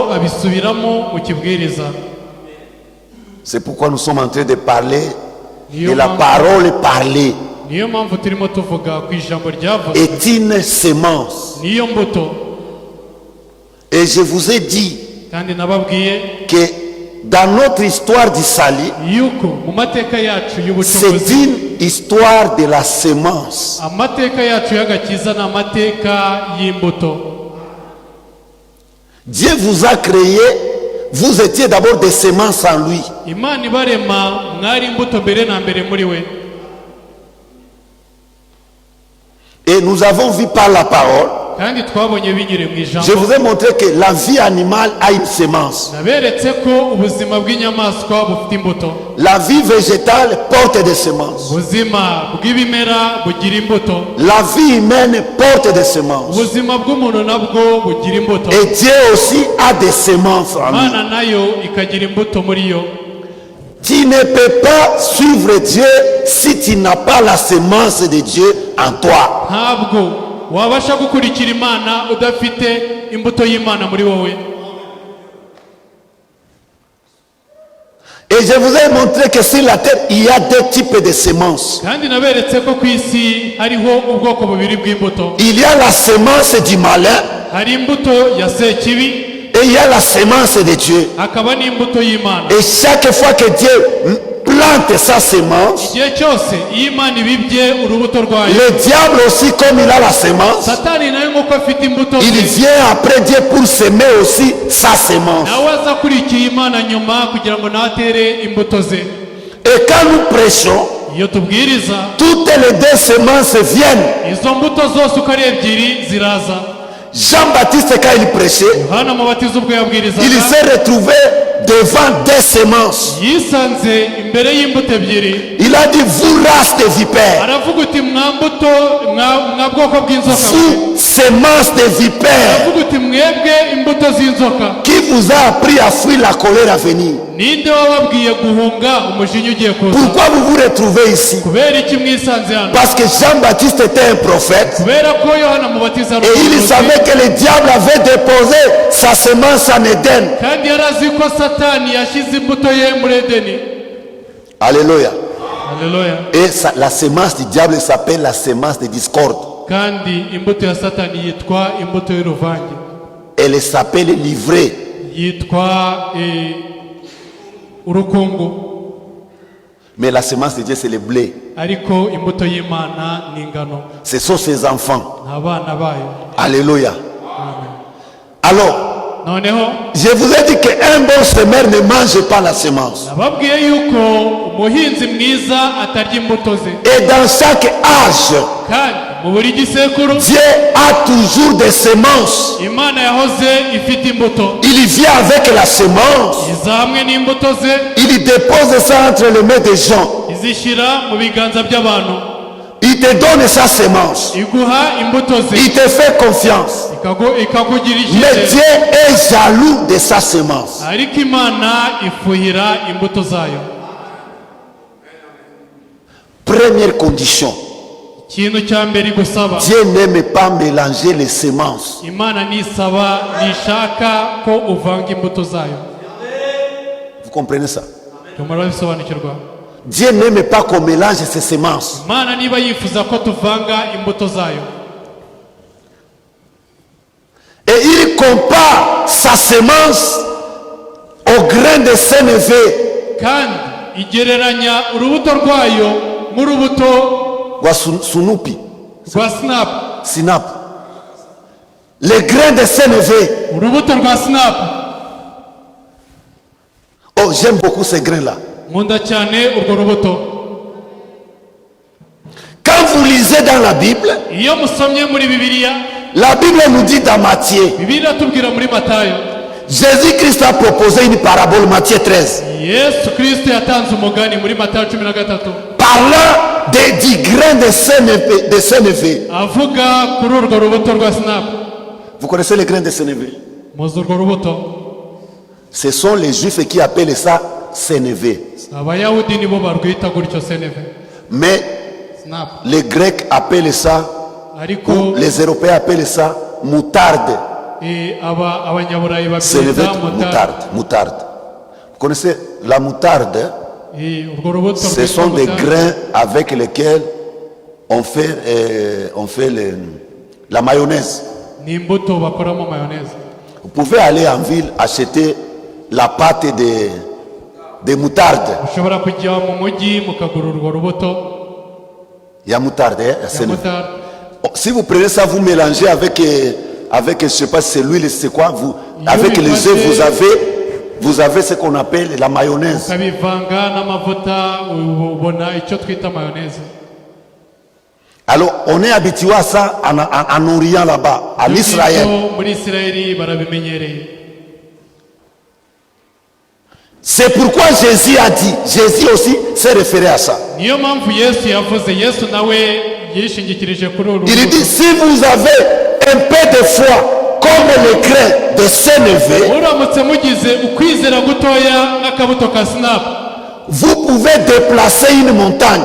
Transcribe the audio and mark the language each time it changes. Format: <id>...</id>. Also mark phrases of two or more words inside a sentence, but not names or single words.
<fr>C'est pourquoi nous sommes en train de parler de la parole parlée. Est une semence. Et je vous ai dit</fr> <rw>kandi nababwiye</rw> <fr>que dans notre histoire d'Isali,</fr> <rw>yuko mu mateka yacu</rw> <fr>c'est</fr> <rw>y'ubucunguzi</rw> <fr>une histoire de la semence.</fr> <rw>amateka yacu y'agakiza ni amateka y'imbuto.</rw> <fr>Dieu vous a créé, vous étiez d'abord des semences en lui.</fr> <rw>Imana ibarema mwari imbuto mbere na mbere muri we.</rw> <fr>Et nous avons vu par la parole,</fr> <rw>kandi twabonye binyure mu ijambo.</rw> <fr>je vous ai montré que la vie animale a une semence.</fr> <rw>naberetse ko ubuzima bw'inyamaswa bufite imbuto,</rw> <fr>La vie végétale porte des semences.</fr> <rw>ubuzima bw'ibimera bugira imbuto,</rw> <fr>La vie humaine porte des semences.</fr> <rw>ubuzima bw'umuntu nabwo bugira imbuto.</rw> <fr>Et Dieu aussi a des semences en lui.</fr> <rw>Imana nayo ikagira imbuto muri yo.</rw> <fr>Tu ne peux pas suivre Dieu si tu n'as pas la semence de Dieu en toi.</fr> <rw>ntabwo wabasha gukurikira Imana udafite imbuto y'Imana muri wowe.</rw> <fr>Et je vous ai montré que sur la terre, il y a deux types de semences.</fr> <rw>kandi naberetse ko ku isi hariho ubwoko bubiri bw'imbuto.</rw> <fr>Il y a la semence du malin</fr> <rw>hari imbuto ya sekibi,</rw> <fr>et il y a la semence de Dieu.</fr> <rw>hakaba n'imbuto y'Imana.</rw> <fr>Et chaque fois que Dieu plante sa semence,</fr> <rw>igihe cyose iyo Imana ibibye urubuto rwayo,</rw> <fr>le diable aussi, comme il a la semence,</fr> <rw>satani nayo nk'uko afite imbuto</rw> <fr>il</fr> <rw>ze,</rw> <fr>vient après Dieu pour semer aussi sa semence.</fr> <rw>nawe aza akurikiye Imana nyuma kugira ngo nawe atere imbuto ze.</rw> <fr>Et quand nous prêchons,</fr> <rw>iyo tubwiriza,</rw> <fr>toutes les deux semences viennent.</fr> <rw>izo mbuto zose uko ari ebyiri ziraza.</rw> <fr>Jean-Baptiste, quand il prêchait,</fr> <rw>Yohana Umubatiza ubwo</rw> <fr>il</fr> <rw>yabwirizaga,</rw> <fr>s'est retrouvé devant deux semences.</fr> <rw>yisanze imbere y'imbuto ebyiri.</rw> <fr>Il a dit, vous race de vipères,</fr> <rw>aravuga uti mwa mbuto mwa bwoko bw'inzoka,</rw> <fr>vous semence de vipères,</fr> <rw>aravuga uti mwebwe imbuto z'inzoka,</rw> <fr>qui vous a appris à fuir la colère à venir.</fr> <rw>ninde wababwiye guhunga umujinya ugiye kuza?</rw> <fr>Pourquoi vous vous retrouvez ici?</fr> <rw>kubera iki mwisanze hano?</rw> <fr>Parce que Jean-Baptiste était un prophète</fr> <rw>kubera ko Yohana Umubatiza ari</rw> <fr>et il</fr> <rw>umuhanuzi,</rw> <fr>savait que le diable avait déposé sa semence en Éden.</fr> <rw>kandi yari azi ko satani yashyize imbuto ye muri Edeni.</rw> <fr>Alléluia.</fr> <rw>Haleluya.</rw> <fr>Et la semence du diable s'appelle la semence de discorde.</fr> <rw>kandi imbuto ya satani yitwa imbuto y'uruvange,</rw> <fr>Elle s'appelle livrée.</fr> <rw>yitwa urukungu.</rw> <fr>Mais la semence de Dieu, c'est le blé.</fr> <rw>ariko imbuto y'Imana ni ingano,</rw> <fr>Ce sont ses enfants.</fr> <rw>ni abana bayo.</rw> <fr>Alléluia. Alors,</fr> <rw>noneho</rw> <fr>je vous ai dit qu'un bon semeur ne mange pas la semence.</fr> <rw>nababwiye yuko umuhinzi mwiza atarya imbuto ze,</rw> <fr>Et dans chaque âge,</fr> <rw>kandi mu buri gisekuru</rw> <fr>Dieu a toujours des semences.</fr> <rw>Imana yahoze ifite imbuto.</rw> <fr>Il vient avec la semence.</fr> <rw>iza hamwe n'imbuto ze,</rw> <fr>Il dépose ça entre les mains des gens.</fr> <rw>izishyira mu biganza by'abantu,</rw> <fr>Il te donne sa semence.</fr> <rw>iguha imbuto ze,</rw> <fr>Il te fait confiance.</fr> <rw>ikakugira</rw> <fr>Mais</fr> <rw>icyizere.</rw> <fr>Dieu est jaloux de sa semence.</fr> <rw>ariko Imana ifuhira imbuto zayo.</rw> <fr>Première condition.</fr> <rw>ikintu cya mbere igusaba,</rw> <fr>Dieu n'aime pas mélanger les semences.</fr> <rw>Imana ntishaka ko uvanga imbuto zayo.</rw> <fr>Vous comprenez ça?</fr> <rw>tumara bisobanukirwa.</rw> <fr>Dieu n'aime pas qu'on mélange ses semences.</fr> <rw>Imana niba yifuza ko tuvanga imbuto zayo,</rw> <fr>Et il compare sa semence au grain de sénévé.</fr> <rw>kandi igereranya urubuto rwayo nk'urubuto</rw> <fr>Ou sunupi.</fr> <rw>rwa sinapu. Sinap.</rw> <fr>Le grain de sénévé.</fr> <rw>urubuto rwa sinapu.</rw> <fr>Oh, j'aime beaucoup ces grains-là.</fr> <rw>nkunda cyane urwo rubuto.</rw> <fr>Quand vous lisez dans la Bible,</fr> <rw>iyo musomye muri Bibiliya,</rw> <fr>la Bible nous dit dans Matthieu,</fr> <rw>Bibiliya tubwira muri Matayo,</rw> <fr>Jésus-Christ a proposé une parabole, Matthieu 13,</fr> <rw>Yesu Kristo yatanze umugani muri Matayo 13,</rw> <fr>parlant du grain de sénévé.</fr> <rw>avuga kuri urwo rubuto rwa sinapu.</rw> <fr>Vous connaissez les grains de sénévé?</fr> <rw>muzi urwo rubuto?</rw> <fr>Ce sont les Juifs qui appellent ça sénévé.</fr> <rw>Abayahudi nibo barwita gutyo seneve,</rw> <fr>Mais</fr> <rw>sinapu.</rw> <fr>les Grecs appellent ça,</fr> <rw>ariko</rw> <fr>ou les Européens appellent ça moutarde.</fr> <rw>abanyaburayi</rw> <fr>Sénévé,</fr> <rw>babyita mutari.</rw> <fr>moutarde, moutarde. Vous connaissez la moutarde?</fr> <rw>urwo rubuto</rw> <fr>Ce</fr> <rw>rwitwa</rw> <fr>sont des</fr> <rw>mutari.</rw> <fr>grains avec lesquels on fait la mayonnaise.</fr> <rw>ni imbuto bakoramo mayoneze.</rw> <fr>Vous pouvez aller en ville acheter la pâte de moutarde.</fr> <rw>ushobora kujya mu mujyi mukagura urwo rubuto</rw> <fr>Il y a moutarde, hein,</fr> <rw>ya</rw> <fr>c'est le-</fr> <rw>mutari.</rw> <fr>Si vous prenez ça, vous mélangez avec je sais pas si c'est l'huile, c'est quoi, avec oui, les œufs, vous avez ce qu'on appelle la mayonnaise.</fr> <rw>ukabivanga n'amavuta ubona icyo twita mayoneze.</rw> <fr>Alors, on est habitué à ça en Orient là-bas, en Israël.</fr> <rw>muri Isirayeli barabimenyereye.</rw> <fr>C'est pourquoi Jésus a dit, Jésus aussi s'est référé à ça.</fr> <rw>niyo mpamvu Yesu yavuze, Yesu nawe yishingikirije kuri uru</rw> <fr>Il</fr> <rw>rubuto.</rw> <fr>dit, si vous avez un peu de foi, comme le grain de sénévé,</fr> <rw>uramutse mugize ukwizera gutoya nk'akabuto ka sinapu,</rw> <fr>vous pouvez déplacer une montagne.</fr>